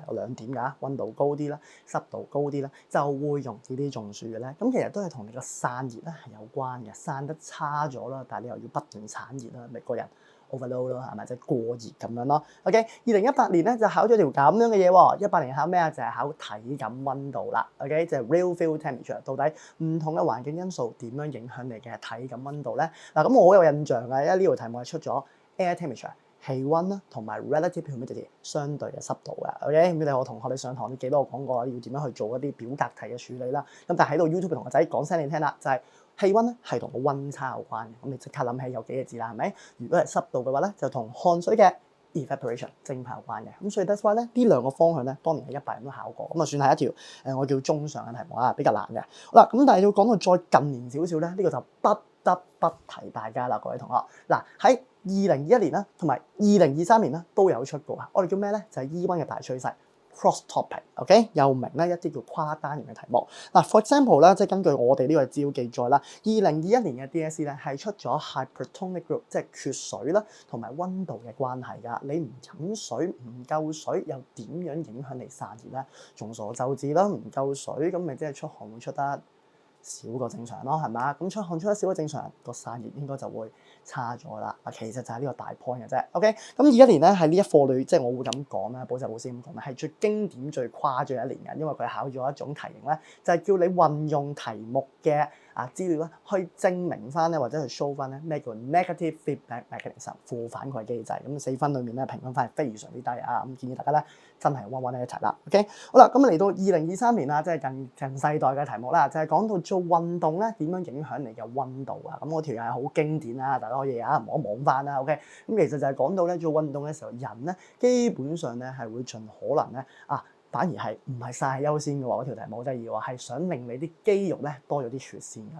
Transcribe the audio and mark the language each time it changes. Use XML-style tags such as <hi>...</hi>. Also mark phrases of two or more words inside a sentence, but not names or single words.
<yue>嗱有2點㗎，溫度高啲啦，濕度高啲咧，就會容易啲中暑嘅咧。咁其實都係同你個散熱咧係有關嘅，散得差咗啦，但係你又要不斷產熱啦，咪個人 overload 咯，係咪？即係過熱咁樣咯。OK， 2018年咧就考咗條咁樣嘅嘢喎。18年考咩啊？就係考體感溫度啦。OK， 就係</yue> <en>real field temperature，</en> <yue>到底唔同嘅環境因素點樣影響你嘅體感溫度咧？嗱，咁我好有印象嘅，因為呢條題目係出咗</yue> <en>air temperature。</en> <yue>氣温啦，同埋</yue> <en>relative humidity</en> <yue>相對嘅濕度嘅 ，OK， 咁你我同學你上堂你記得我講過要點樣去做一啲表格題嘅處理啦。咁但係喺度 YouTube 同學仔講聲你聽啦，就係氣温咧係同個温差有關嘅。咁你即刻諗起有幾個字啦，係咪？如果係濕度嘅話咧，就同汗水嘅 evaporation 蒸發有關嘅。咁所以</yue> <en>that's why</en> <yue>咧呢兩個方向咧，當年喺100人都考過，咁啊算係一條我叫中上嘅題目啊，比較難嘅。好啦，咁但係要講到再近年少少咧，呢個就不得不提大家啦，各位同學。嗱喺2021年啦，同埋2023年啦都有出過啊！我哋叫咩咧？就係 E1 嘅大趨勢</yue> <en>cross topic，</en> <yue>OK， 又名咧一啲叫跨單元嘅題目。嗱 ，</yue> <en>for example</en> <yue>啦，即係根據我哋呢個資料記載啦，2021年嘅 DSE 咧係出咗</yue> <en>hypertonic group，</en> <yue>即係缺水啦，同埋溫度嘅關係㗎。你唔飲水唔夠水，又點樣影響你散熱咧？眾所周知啦，唔夠水咁咪即係出汗會出得少過正常咯，係嘛？咁出汗出得少過正常，個散熱應該就會差咗啦。啊，其實就係呢個大 point 嘅啫。OK，咁21年咧喺呢一課裏，即係我會咁講啦，補習老師咁講咧，係最經典、最誇張一年嘅，因為佢考咗一種題型咧，就係叫你運用題目嘅資料咧，去證明翻咧或者去 show 翻咧咩叫</yue> <en>negative feedback mechanism</en> <yue>負反饋機制。咁4分裏面咧評分係非常之低啊！咁建議大家咧真係溫呢一齊啦。OK， 好啦，咁嚟到2023年啦，即係近世代嘅題目啦，就係講到做運動咧點樣影響你嘅溫度啊。咁我條又係好經典啦，大家可以望一望翻啦。OK， 咁其實就係講到咧做運動嘅時候，人咧基本上咧係會盡可能咧反而係唔係曬優先嘅喎？嗰條題目好得意喎，係想令你啲肌肉咧多咗啲血線嘅。</yue>